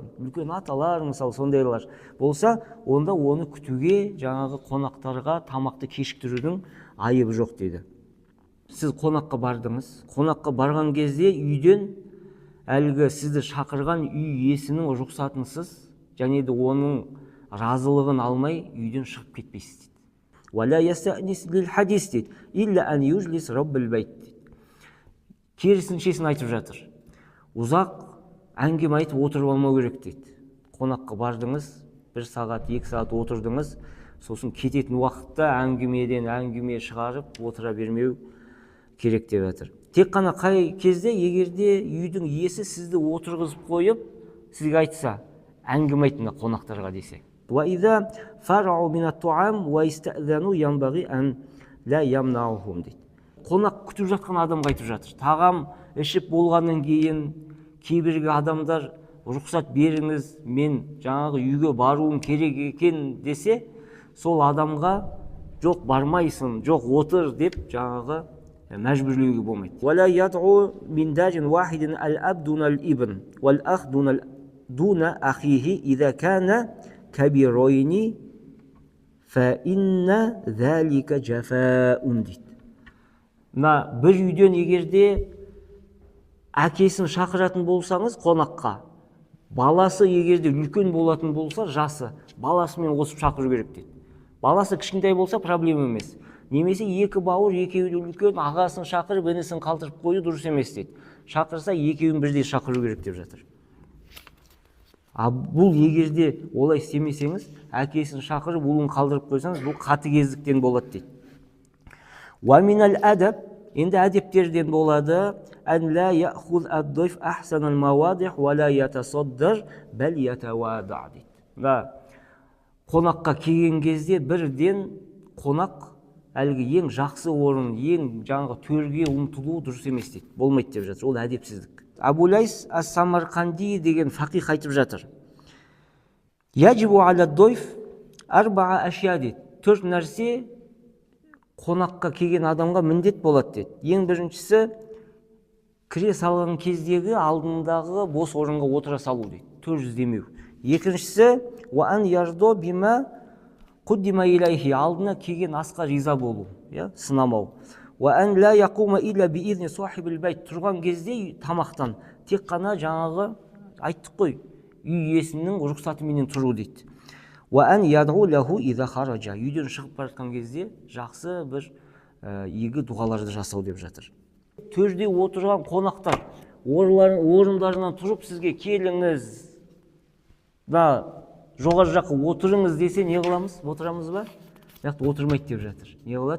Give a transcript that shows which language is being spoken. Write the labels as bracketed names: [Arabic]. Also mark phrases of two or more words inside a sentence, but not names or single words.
[Kazakh] Үлкен аталар, мысалы сондайлар болса, онда оны күтуге, жаңағы қонақтарға тамақты кешіктірудің айыбы жоқ дейді. Сіз қонаққа бардыңыз. Қонаққа барған кезде үйден әлгі сізді шақырған үй иесінің рұқсатынсыз және де оның разылығын алмай үйден шығып кетпейсіз дейді. [Arabic] ولا يستأنس للحديث дейді. إلا أن يجلسه رب البيت. [Kazakh] Керісіншесін айтып жатыр. Ұзақ әңгіме айтып отырып алмау керек дейді. Қонаққа бардыңыз, 1 сағат, 2 сағат отырдыңыз, сосын кететін уақытта әңгімеден әңгіме шығарып отыра бермеу керек деп жатыр. Тек қана қай кезде, егерде үйдің иесі сізді отырғызып қойып, сізге айтса, әңгіме айтыңдар қонақтарға десе. [Arabic] وإذا فرغوا من الطعام واستأذنوا ينبغي أن لا يمنعهم дейді. [Kazakh] Қонақ күтіп жатқан адамға айтып жатыр. Тағам ішіп болғаннан кейін кейбіргі адамдар рұқсат беріңіз, мен жаңағы үйге баруым керек екен десе, сол адамға жоқ бармайсың, жоқ отыр деп жаңағы мәжбүрлеуге болмайды. [Arabic] ولا يدعو من دار واحدة الأب دون الابن والأخ دون أخيه إذا كانا كبيرين فإن ذلك جفاء дейді. [Kazakh] Бір үйден егерде әкесін шақыратын болсаңыз қонаққа, баласы егерде үлкен болатын болса, жасы, баласымен қосып шақыру керек дейді. Баласы кішкентай болса проблема емес. Немесе екі бауыр, екеуі үлкен, ағасын шақырып, інісін қалтырып қою дұрыс емес дейді. Шақырса екеуін бірдей шақыру керек деп жатыр. Бұл егерде олай істемесеңіз, әкесін шақырып ұлын қалдырып қойсаңыз, бұл қатыгездіктен болады дейді. [Arabic] ومن الآداب, [Kazakh] енді әдептерден болады, [Arabic] أن لا يأخذ الضيف أحسن المواضع ولا يتصدر بل يتواضع дейді. [Kazakh] Қонаққа келген кезде бірден қонақ әлгі ең жақсы орын, ең жаңағы төрге ұмтылу дұрыс емес дейді. Болмайды деп жатыр. Ол әдепсіздік. Абу-Лайс ас-Самарқанди деген фақих айтып жатыр. [Arabic] يجب على الضيف أربعة أشياء дейді. [Kazakh] 4 нәрсе қонаққа келген адамға міндет болады дейді. Ең біріншісі, кіре салған кездегі алдындағы бос орынға отыра салу дейді. Төр іздемеу. Екіншісі, [Arabic] وأن يرضى بما قدم إليه, [Kazakh] алдына келген асқа риза болу, сынамау. [Arabic] وأن لا يقوم إلا بإذن صاحب البيت, [Kazakh] тұрған кезде тамақтан тек қана жаңағы айттық қой, үй иесінің рұқсатымен тұру дейді. [Arabic] وأن يدعو له إذا خرج, [Kazakh] үйден шығып бара жатқан кезде жақсы бір игі дұғаларды жасау деп жатыр. Төрде отырған қонақтар орындарынан тұрып сізге келіңіз, жоғары жаққа отырыңыз десе, не қыламыз? Отырамыз ба? Отырмайды деп жатыр. Не қылады?